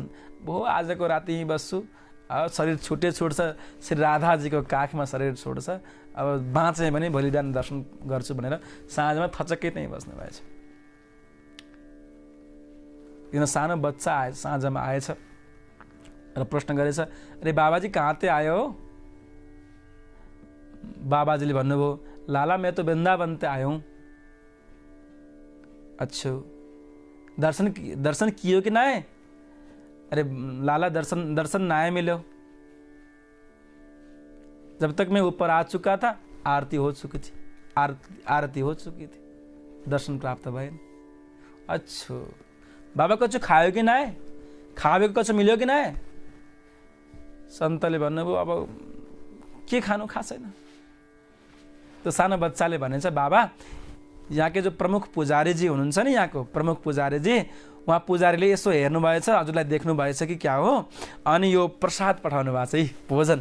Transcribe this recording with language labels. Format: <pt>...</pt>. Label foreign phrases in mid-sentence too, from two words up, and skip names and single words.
<ne>भो आजको राति यहीँ बस्छु, शरीर छुट्छ, श्री राधाजीको काखमा शरीर छोड्छ, अब बाँचे भने भोलि बिहान दर्शन गर्छु भनेर साँझमा थचक्कै त्यहीँ बस्नु भएछ। किन सानो बच्चा आए, साँझमा आएछ र प्रश्न गरेछ,</ne> <bra>अरे बाबाजी कहाँ ते आयो हो?</bra> <ne>बाबाजीले भन्नुभयो,</ne> <bra>लाला मैं तो वृंदावन ते आयो हूँ। अच्छा दर्शन कियो कि नाए? अरे लाला दर्शन नाए मिलो, जब तक मैं ऊपर आ चुका था आरती हो चुकी थी, आरती हो चुकी थी,</bra> <ne>दर्शन प्राप्त भएन।</ne> <bra>अच्छा बाबा कछु खायो कि नाए?</bra> <ne>खाएको कछु मिल्यो कि नाए? सन्तले भन्नुभयो, अब के खानु खा छैन। त्यो सानो बच्चाले भनेछ, बाबा यहाँके जो प्रमुख पुजारीजी हुनुहुन्छ नि, यहाँको प्रमुख पुजारीजी, उहाँ पुजारीले यसो हेर्नु भएछ, हजुरलाई देख्नु भएछ कि क्या हो, अनि यो प्रसाद पठाउनु भएको छ, यी भोजन।</ne>